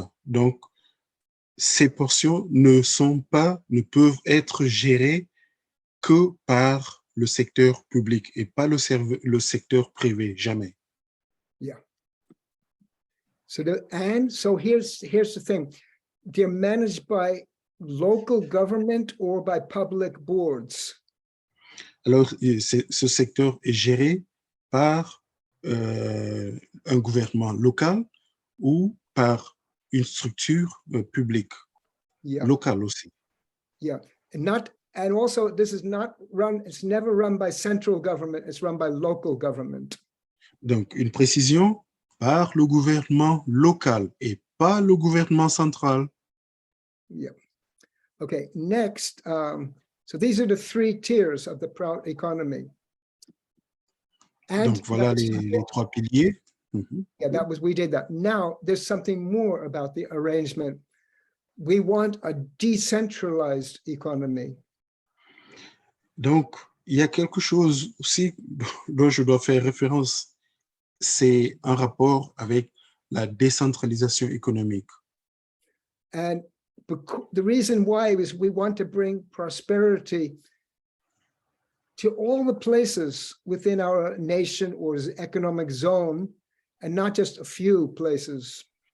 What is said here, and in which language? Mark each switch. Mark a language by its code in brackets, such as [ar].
[fr] Donc, ces portions ne peuvent être gérées que par le secteur public et pas le secteur privé, jamais. [en] Yeah. So here's the thing. They're managed by local government or by public boards. [fr] Alors, ce secteur est géré par un gouvernement local ou par une structure publique, locale aussi. [en] Yeah, and also this is not run, it's never run by central government, it's run by local government. [fr] Donc, une précision, par le gouvernement local et pas le gouvernement central. [en] Yeah. Okay, next, so these are the three tiers of the Prout economy. [fr] And donc, voilà les trois piliers. [en] Yeah, we did that. Now, there's something more about the arrangement. We want a decentralized economy. [fr] Donc, il y a quelque chose aussi dont je dois faire référence. C'est un rapport avec la décentralisation économique. [en] And the reason why is we want to bring prosperity to all the places within our nation or economic zone, and not just a few places.